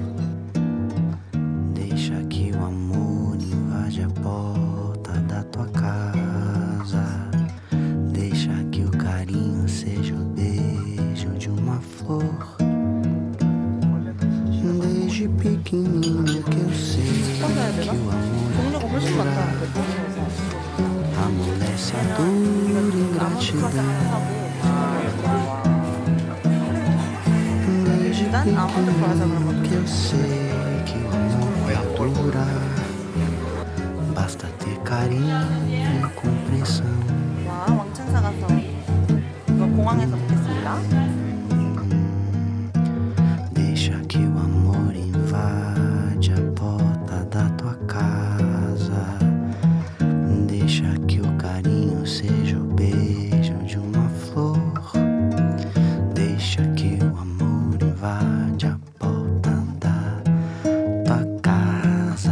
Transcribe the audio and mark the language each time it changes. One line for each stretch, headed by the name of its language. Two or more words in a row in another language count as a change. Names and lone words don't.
Portuguese: Deixa que o amor invade a porta da tua casa. Deixa que o carinho seja o beijo de uma flor. Desde pequenininho que eu sei que o amor
Korean: 종류가 훨씬 많다.
Portuguese: amolece a dor e ingratidão. Desde
Korean: 일단 아몬드 플라자 그러면
Portuguese: que eu sei que o amor vai durar. Basta ter carinho e compreensão.
Korean: 와, 왕창 사가서 이거 공항에서 먹겠습니다.
Portuguese: Deixa que o amor invade a porta da tua casa. Deixa que o carinho seja o beijo de uma flor. Deixa que o amor invade a porta da tua casa.